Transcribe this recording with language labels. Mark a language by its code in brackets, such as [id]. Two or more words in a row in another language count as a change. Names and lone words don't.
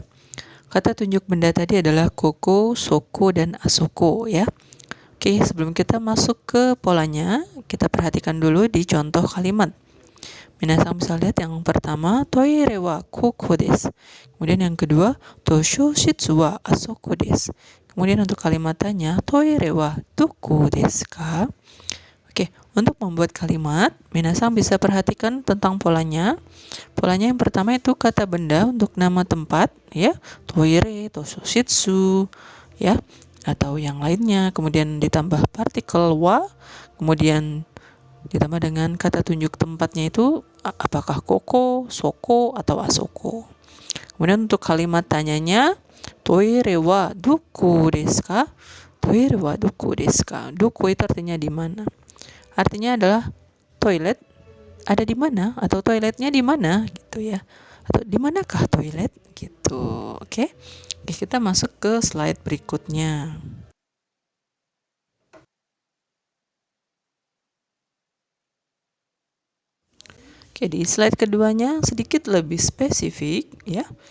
[id] Kata tunjuk benda tadi adalah [ja] ここ、そこ, [id] dan asoko ya. Oke, sebelum kita masuk ke polanya, kita perhatikan dulu di contoh kalimat. Minasang bisa lihat yang pertama, [ja] トイレはここです. [id] Kemudian yang kedua, [ja] 図書室はあそこです. [id] Kemudian untuk kalimat tanya, [ja] トイレはどこですか? [id] Oke, untuk membuat kalimat, minasang bisa perhatikan tentang polanya. Polanya yang pertama itu kata benda untuk nama tempat, ya, [ja] トイレ、図書室, [id] ya, atau yang lainnya. Kemudian ditambah partikel wa, kemudian ditambah dengan kata tunjuk tempatnya itu apakah [ja] ここ、そこ, [id] atau asoko. Kemudian untuk kalimat tanyanya, [ja] トイレはどこですか? トイレはどこですか? [id] Doko itu artinya di mana? Artinya adalah toilet ada di mana atau toiletnya di mana gitu ya. Atau di manakah toilet gitu. Oke. Oke, kita masuk ke slide berikutnya. Oke, di slide keduanya sedikit lebih spesifik ya.